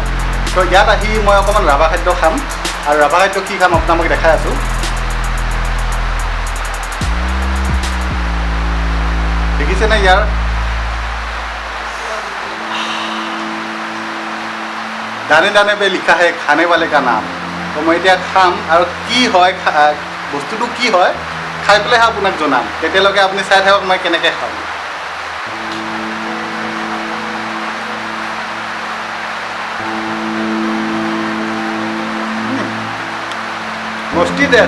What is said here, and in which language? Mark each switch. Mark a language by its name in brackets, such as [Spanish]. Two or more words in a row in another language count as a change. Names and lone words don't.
[Assamese] তো ইয়াত আহি মই অকণমান ৰাভা খাদ্য খাম, আৰু ৰাভা খাদ্য কি খাম আপোনাক দেখাই আছোঁ। দেখিছেনে ইয়াৰ [Hindi] दाने दाने पे लिखा है खाने वाले का नाम। [Assamese] তো মই এতিয়া খাম, আৰু কি হয় বস্তুটো কি হয় খাই পেলাইহে আপোনাক জনাম। তেতিয়ালৈকে আপুনি চাই থাকক মই কেনেকৈ খাম। মস্তি টেষ্ট।